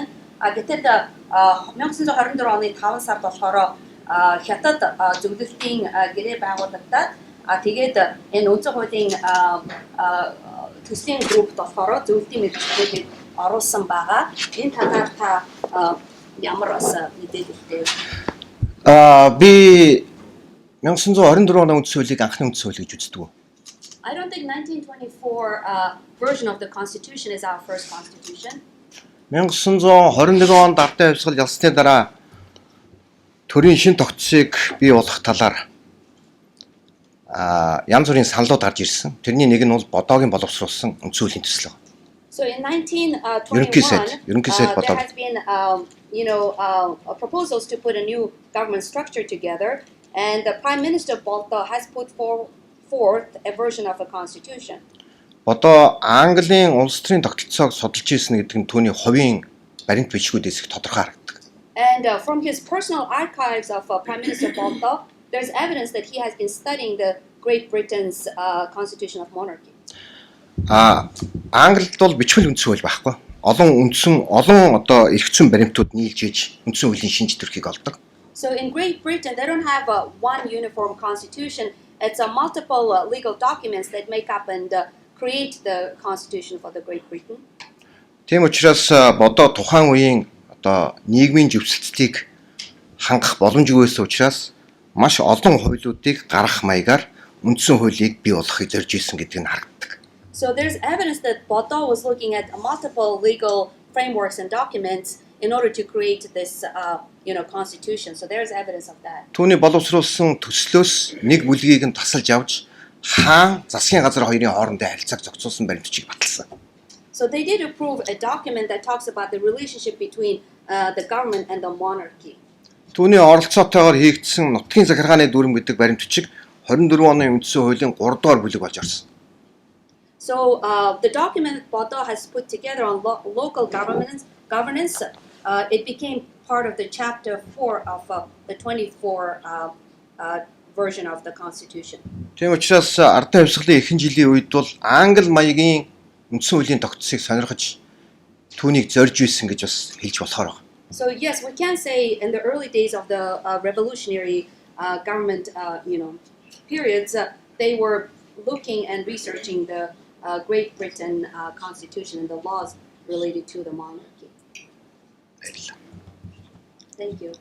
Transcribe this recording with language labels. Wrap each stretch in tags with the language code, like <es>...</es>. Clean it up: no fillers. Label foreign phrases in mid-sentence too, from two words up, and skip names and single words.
<mn>Гэтэл 1924 оны 5 сард болохоор хятад зөвлөлтийн гэрээ байгуулагдаад тэгээд энэ үнцэг хуулийн төслийн группт болохоор зөвлөлтийн мэдээллийг оруулсан байгаа. Энэ талаар та ямар бас мэдээлэлтэй? Би 1924 оны үндсэн хуулийг анхны үндсэн хууль гэж үздэг.</mn> <en>I don't think 1924 version of the Constitution is our first constitution.</en> <mn>1921 онд ардын хувьсгал ялсны дараа төрийн шин тогтцыг бий болгох талаар янз бүрийн саналууд гарч ирсэн. Тэрний нэг нь бол бодоогийн боловсруулсан үндсэн хуулийн төсөл.</mn> <en>So in 1921 there has been proposals to put a new government structure together, And the Prime Minister Bolto has put forth a version of a constitution.</en> <mn>Одоо Английн улс төрийн тогтолцоог судалж ирсэн гэдэг нь түүний хувийн баримт бичгүүдээс их тодорхой харагддаг.</mn> <en>And from his personal archives of Prime Minister Bolto, there's evidence that he has been studying the Great Britain's constitution of monarchy.</en> <mn>Англид бол бичвэл үндсэн хууль байхгүй. Олон одоо эрх зүйн баримтууд нийлж иж үндсэн хуулийн шинж төрхийг олдог.</mn> <en>So in Great Britain, they don't have one uniform constitution. It's multiple legal documents that make up and create the constitution for the Great Britain.</en> <mn>Тийм учраас бодоо тухайн үеийн одоо нийгмийн живсэлтийг хангах боломжгүй байсан учраас маш олон хуулиудыг гаргах маягаар үндсэн хуулийг бий болгохыг зорж ирсэн гэдэг нь харагддаг.</mn> <en>So there's evidence that Bolto was looking at multiple legal frameworks and documents in order to create this, constitution. So there's evidence of that.</en> <mn>Түүний боловсруулсан төслөөс нэг бүлгийг нь тасалж авч хаан засгийн газар хоёрын хоорондын харилцааг зохицуулсан баримтчийг баталсан.</mn> <en>So they did approve a document that talks about the relationship between the government and the monarchy.</en> <mn>Түүний оролцоотойгоор хийгдсэн нутгийн захиргааны дүрм гэдэг баримтчиг 24 оны үндсэн хуулийн 3 дугаар бүлэг болж орсон.</mn> <en>So the document Bolto has put together on local governance, it became part of the chapter 4 of the 24 version of the constitution.</en> <mn>Тийм учраас ардын хувьсгалын ихэнх жилийн үед бол англи маягийн үндсэн хуулийн тогтцыг сонирхож түүнийг зорж ийсэн гэж бас хэлж болохоор байна.</mn> <en>So yes, we can say in the early days of the revolutionary government, periods, they were looking and researching the Great Britain constitution and the laws related to the monarchy. Thank you.</en>